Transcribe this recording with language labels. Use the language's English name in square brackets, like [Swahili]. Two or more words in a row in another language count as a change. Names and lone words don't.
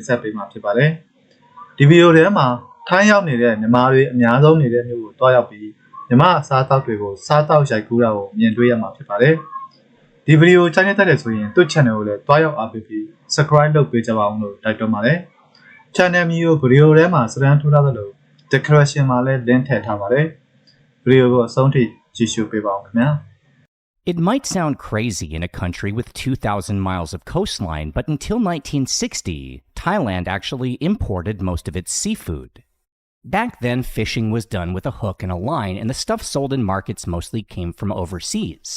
[Burmese] ဆက်ပေးမှာဖြစ်ပါတယ်ဒီဗီဒီယိုထဲမှာထိုင်းရောက်နေတဲ့မြန်မာတွေအများဆုံးနေတဲ့မြို့ကိုတွားရောက်ပြီးမြန်မာအစားအသောက်တွေကိုစားတောက်ရိုက်ကူးတာကိုမြင်တွေ့ရမှာဖြစ်ပါတယ်ဒီဗီဒီယိုချမ်းတဲ့တဲ့ဆိုရင်သူ့ channel ကိုလည်းတွားရောက်အားပေးပြီး subscribe လုပ်ပေးကြပါအောင်လို့တိုက်တွန်းပါတယ် channel မျိုးဗီဒီယိုထဲမှာစရန်ထိုးထားသလို description မှာလည်း link ထည့်ထားပါတယ်ဗီဒီယိုကိုအဆုံးထိကြည့်ရှုပေးပါဦးခင်ဗျာ [English] It might sound crazy in a country with 2,000 miles of coastline, but until 1960, Thailand actually imported most of its seafood. Back then, fishing was done with a hook and a line, and the stuff sold in markets mostly came from overseas.